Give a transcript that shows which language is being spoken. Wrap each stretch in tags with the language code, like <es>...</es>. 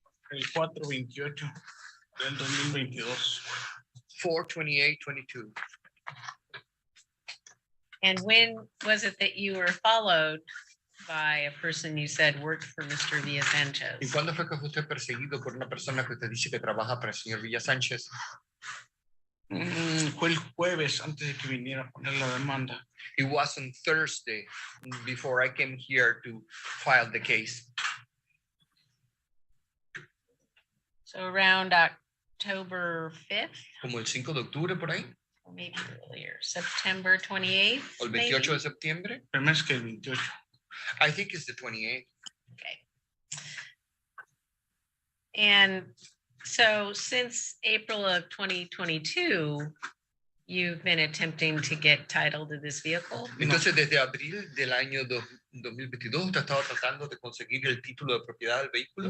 <es>El 4/28 del 2022.</es> <en>4/28/22. And when was it that you were followed by a person you said worked for Mr. Villa</en> <es>¿Y</es> <en>Sanchez?</en> <es>cuándo fue que fue usted perseguido por una persona que usted dice que trabaja para el señor Villa Sánchez? Fue el jueves antes de que viniera a poner la demanda.</es> <en>It was on Thursday before I came here to file the case. So around October 5th,</en> <es>Como el 5 de octubre por ahí,</es> <en>or maybe earlier, September 28th.</en> <es>o el</es> <en>maybe?</en> <es>28 de septiembre. El mes que el 28.</es> <en>I think it's the 28th. Okay. And so since April of 2022, you've been attempting to get title to this vehicle?</en> <es>Entonces, desde abril del año 2022, usted estaba tratando de conseguir el título de propiedad del vehículo.</es>